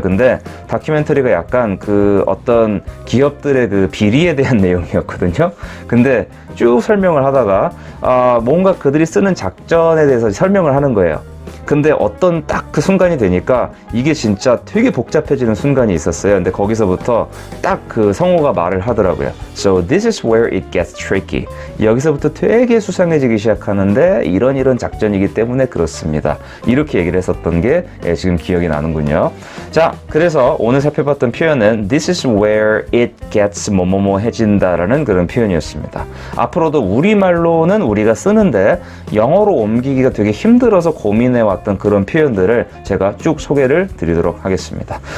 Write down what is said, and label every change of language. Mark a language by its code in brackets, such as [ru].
[ko] 근데 다큐멘터리가 약간 그 어떤 기업들의 그 비리에 대한 내용이었거든요. 근데 쭉 설명을 하다가 뭔가 그들이 쓰는 작전에 대해서 설명을 하는 거예요. 근데 어떤 딱 그 순간이 되니까 이게 진짜 되게 복잡해지는 순간이 있었어요. 근데 거기서부터 딱 그 성우가 말을 하더라고요. [en] So this is where it gets tricky. [ko] 여기서부터 되게 수상해지기 시작하는데 이런 작전이기 때문에 그렇습니다. 이렇게 얘기를 했었던 게 지금 기억이 나는군요. 자, 그래서 오늘 살펴봤던 표현은 [en] This is where it gets [ko] 뭐뭐뭐해진다라는 그런 표현이었습니다. 앞으로도 우리말로는 우리가 쓰는데 영어로 옮기기가 되게 힘들어서 고민해왔던 그런 표현들을 제가 쭉 소개를 드리도록 하겠습니다.